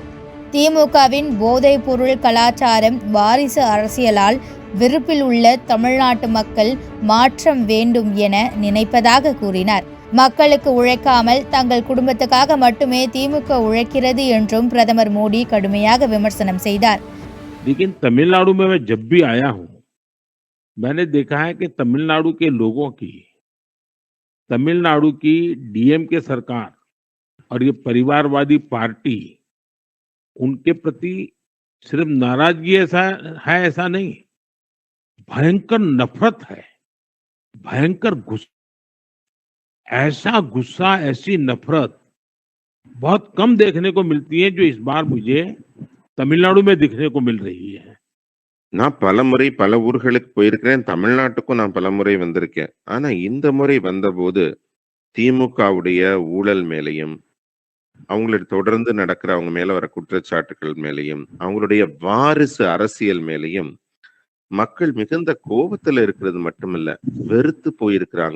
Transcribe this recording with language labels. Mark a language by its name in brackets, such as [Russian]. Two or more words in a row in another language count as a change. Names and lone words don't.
[Tamil] திமுகவின் போதைப் பொருள் கலாச்சாரம் வாரிசு அரசியலால் வெறுப்பில் உள்ள தமிழ்நாட்டு மக்கள் மாற்றம் வேண்டும் என நினைப்பதாக கூறினார். மக்களுக்கு உழைக்காமல் தங்கள் குடும்பத்துக்காக மட்டுமே திமுக உழைக்கிறது என்றும் பிரதமர் மோடி கடுமையாக விமர்சனம் செய்தார். [Hindi] लेकिन तमिलनाडु में मैं जब भी आया हूं, मैंने देखा है कि तमिलनाडु के लोगों की, तमिलनाडु की डीएमके सरकार और ये परिवारवादी पार्टी, उनके प्रति सिर्फ नाराजगी ऐसा नहीं, भयंकर नफरत है, भयंकर गुस्सा. ऐसा गुस्सा, ऐसी नफरत बहुत कम देखने को मिलती है, जो इस बार मुझे तमिलनाडु में दिखने को मिल रही है. [Tamil] நான் பல முறை பல ஊர்களுக்கு போயிருக்கிறேன். தமிழ்நாட்டுக்கும் நான் பல முறை வந்திருக்கேன். ஆனா இந்த முறை வந்தபோது திமுகவுடைய ஊழல் மேலையும் அவங்களோட தொடர்ந்து நடக்கிற அவங்க மேல வர குற்றச்சாட்டுகள் மேலையும் அவங்களுடைய வாரிசு அரசியல் மேலையும் மக்கள் மிகுந்த கோபத்துல இருக்கிறது மட்டுமல்ல, வெறுத்து போயிருக்கிறாங்க.